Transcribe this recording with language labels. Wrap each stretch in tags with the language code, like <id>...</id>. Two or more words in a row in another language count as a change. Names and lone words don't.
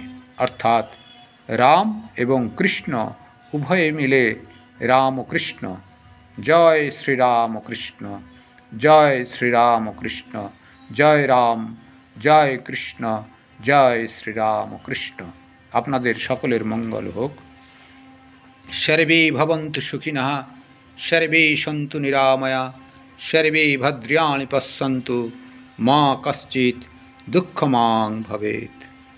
<bn>অর্থাৎ রাম এবং কৃষ্ণ উভয়ে মিলে রাম ও কৃষ্ণ। জয় শ্রীরাম কৃষ্ণ, জয় শ্রীরাম কৃষ্ণ, জয় রাম, জয় কৃষ্ণ, জয় শ্রীরাম কৃষ্ণ। আপনাদের সকলের মঙ্গল হোক।</bn> <sa>সর্বে ভবন্তু সুখিনঃ, সর্বে সন্তু নিরাময়া, সর্বে ভদ্রাণি পশ্যন্তু, মা কশ্চিৎ দুঃখমাং ভবেৎ।</sa>